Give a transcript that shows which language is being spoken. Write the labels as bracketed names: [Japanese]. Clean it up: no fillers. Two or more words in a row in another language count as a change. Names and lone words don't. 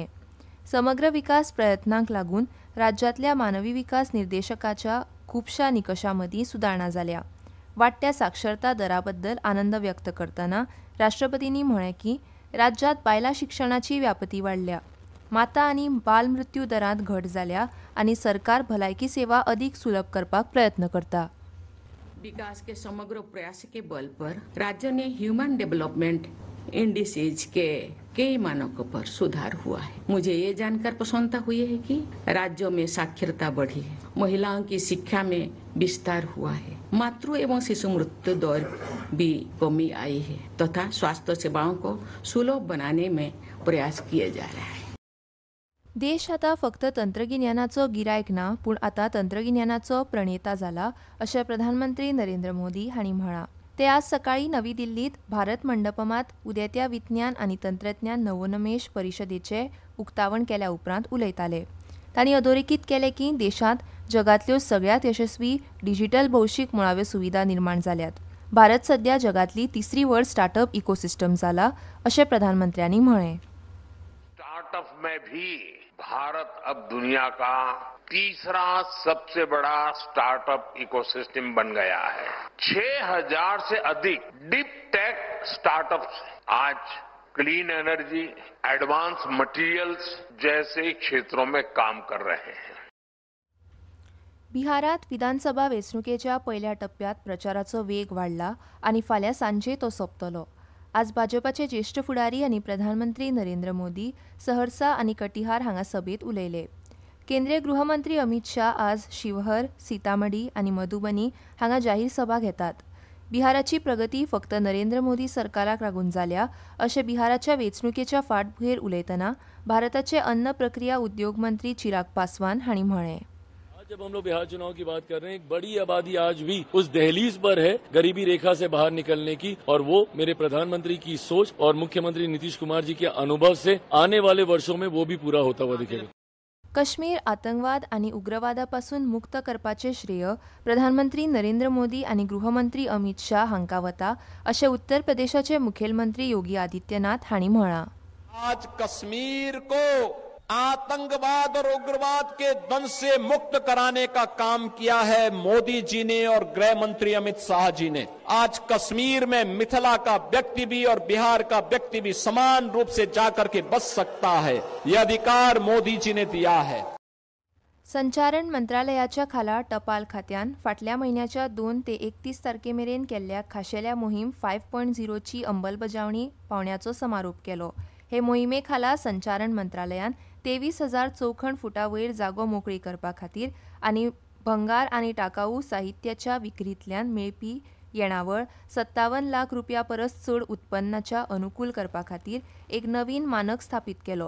[Konkani] समग्र विकास प्रयत्नांक लागून राज्यांतल्या मानवी विकास निर्देशकाच्या खुबशा निकशां मदीं सुदारणा जाल्या. वाडट्या साक्षरता दराबद्दल आनंद व्यक्त करतना राष्ट्रपतींनी म्हळें की राज्यांत बायलां शिक्षणाची व्यापती वाडल्या, माता आनी बाल मृत्यू दरांत घट जाल्या आनी सरकार भलायकी सेवा अदीक सुलभ करपाक प्रयत्न करता. [Hindi] विकास के समग्र प्रयास के बल पर राज्य ने [English] human development indices [Hindi] के कई मानकों पर सुधार हुआ है. मुझे ये जानकर प्रसन्नता हुई है कि राज्यों में साक्षरता बढ़ी है, महिलाओं की शिक्षा में विस्तार हुआ है, मातृ एवं शिशु मृत्यु दर भी कमी आई है तथा स्वास्थ्य सेवाओं को सुलभ बनाने में प्रयास किए जा रहा है. [Konkani] देश आता फक्त तंत्रगिन्यानाचो गिरायक ना, पूण आता तंत्रगिन्यानाचो प्रणेता जाला, अशें प्रधानमंत्री नरेंद्र मोदी हांणी म्हळां. ते आज सकाळी नवी दिल्लीत भारत मंडपमात उदेत्या विज्ञान आनी तंत्रज्ञान नवोन्मेश परिशदेचें उक्तावण केल्या उपरांत उलयताले. तांणी अधोरेखीत केलें की देशांत जगांतल्यो सगळ्यात यशस्वी डिजिटल भौशीक मुळाव्यो सुविधा निर्माण जाल्यात. भारत सध्या जगांतली तिसरी व्हड [English] startup ecosystem [Konkani] जाला, अशें प्रधानमंत्र्यांनी म्हळें. [Hindi] स्टार्टअप में भी भारत अब दुनिया का तीसरा सबसे बड़ा [English] startup ecosystem [Hindi] बन गया है. 6000 से अधिक [English] deep tech startups [Hindi] आज [English] clean energy, advance materials [Hindi] जैसे क्षेत्रों में काम कर रहे हैं. [Konkani] बिहारात विधानसभा वेंचणुकेच्या पयल्या टप्प्यात प्रचाराचो वेग वाडला आनी फाल्यां सांजे तो सोंपतलो. आज भाजपाचे ज्येष्ठ फुडारी आनी प्रधानमंत्री नरेंद्र मोदी सहरसा आनी कटिहार हांगा सभेत उलयले. केंद्रीय गृहमंत्री अमित शाह आज शिवहर, सीतामढी आनी मधुबनी हांगा जाहीर सभा घेतात. बिहाराची प्रगती फक्त नरेंद्र मोदी सरकाराक लागून जाल्या, अशें बिहाराच्या वेंचणुकेच्या फाटभुंयेर उलयतना भारताचे अन्न प्रक्रिया उद्योग मंत्री चिराग पासवान हांणी म्हळें. [Hindi] जब हम लोग बिहार चुनाव की बात कर रहे हैं, एक बड़ी आबादी आज भी उस दहलीज पर है गरीबी रेखा से बाहर निकलने की, और वो मेरे प्रधानमंत्री की सोच और मुख्यमंत्री नीतीश कुमार जी के अनुभव से आने वाले वर्षों में वो भी पूरा होता हुआ दिखेगा. [Konkani] काश्मीर आतंकवाद आनी उग्रवादापासून मुक्त करपाचें श्रेय प्रधानमंत्री नरेंद्र मोदी आनी गृहमंत्री अमित शाह हांकां वता, अशें उत्तर प्रदेशाचे मुखेलमंत्री योगी आदित्यनाथ हांणी म्हळां. [Hindi] आज कश्मीर को आतंकवाद और उग्रवाद के दंश से मुक्त कराने का काम किया है मोदी जी ने और गृह मंत्री अमित शाह जी ने. आज कश्मीर में मिथिला का व्यक्ति भी और बिहार का व्यक्ति भी समान रूप से जाकर के बस सकता है. यह अधिकार मोदी जी ने दिया है. [Konkani] संचारण मंत्रालयाच्या खाला टपाल खात्यान फाटल्या म्हयन्याच्या 2 ते 31 तारखेमेरेन केल्ल्या खाशेल्या मोहीम 5.0 ची अंमलबजावणी पावण्याचो समारोप केलो. हे मोहिमे खाला संचारण मंत्रालयान 23,000 चौखण फुटां वयर जागो मोकळी करपा खातीर आनी भंगार आनी टाकाऊ साहित्याच्या विक्रींतल्यान मेळपी येणावळ 57 लाख रुपया परस चड उत्पन्नाच्या अनुकूल करपा खातीर एक नवीन मानक स्थापीत केलो.